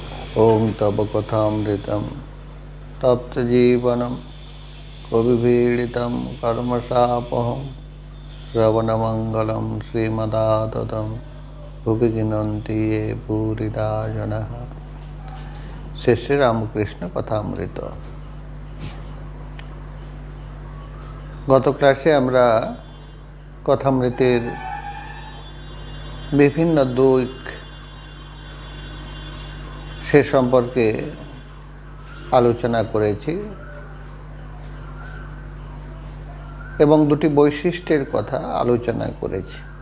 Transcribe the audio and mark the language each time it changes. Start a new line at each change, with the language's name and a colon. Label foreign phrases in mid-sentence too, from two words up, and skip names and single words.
Sanskrit: ओं तव कथामृतं तप्त जीवनं कविपीडितं कर्मशापहं श्रवणमङ्गलं श्रीमदाततं भुवि गिनन्ति ये भूरिदा जनः।
Bangla: শ্রী শ্রী রামকৃষ্ণ কথামৃত। গত ক্লাসে আমরা কথামৃতের বিভিন্ন দিক সে সম্পর্কে আলোচনা করেছি এবং দুটি বৈশিষ্ট্যের কথা আলোচনা করেছি।